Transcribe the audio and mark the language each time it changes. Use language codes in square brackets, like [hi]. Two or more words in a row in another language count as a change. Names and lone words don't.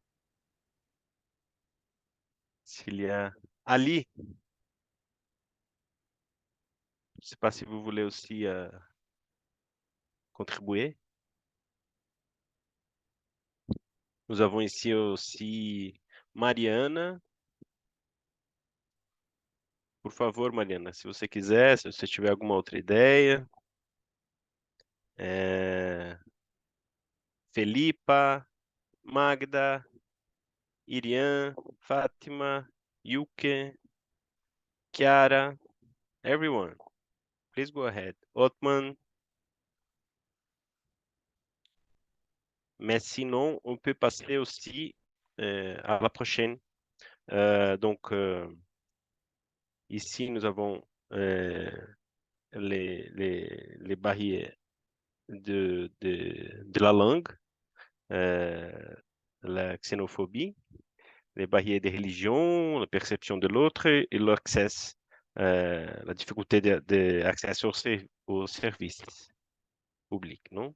[fr] S'il y a Ali, je ne sais pas si vous voulez aussi contribuer. Nous avons ici aussi Mariana. [pt] Por favor, Mariana, se você quiser, se você tiver alguma outra ideia. Felipa, Magda, Irian, Fátima, Yuke, Chiara, [en] everyone. Please go ahead. Otman. [fr] Mais sinon, on peut passer aussi à la prochaine. Donc, ici, nous avons les barrières de la langue, la xénophobie, les barrières des religions, la perception de l'autre et l'accès, la difficulté d'accès aux services publics, non?